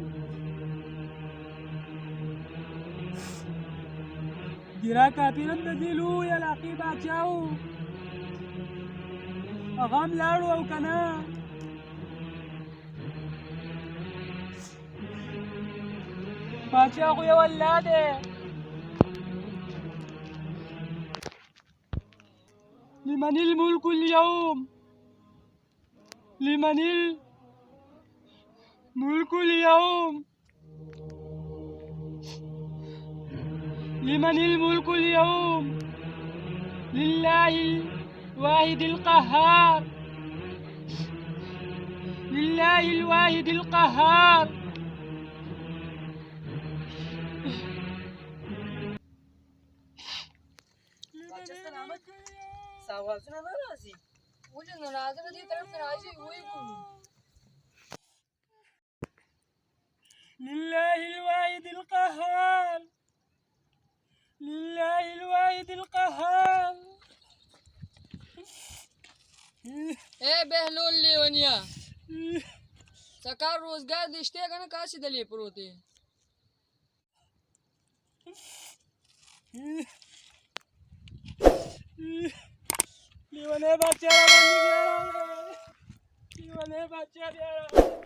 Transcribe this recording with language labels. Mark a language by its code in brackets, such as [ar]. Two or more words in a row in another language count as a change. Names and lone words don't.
[ps] ګیرا کافر هم د دې لوی علاقې باچا و، هغه هم لاړو او که نه. باچا خو یو الله دی. [ar] لمن الملك اليوم، لمن الملك اليوم، لمن الملك اليوم، لله الواحد القهار، لله الواحد القهار. [ps] باچا سلامت آوازونه نه راځي. ولې نه راځه؟ دې طرف ته راځي وایي ګورو. [ar] لله الواحد القهار، لله الواحد القهار. [ps] اے بهلول لیونیا، سکار روزګار دې شته که نه کاسې دلې پروت دی؟ لیونی باچا راباندې بیا راغلی، لیونی باچا بیا راغلی.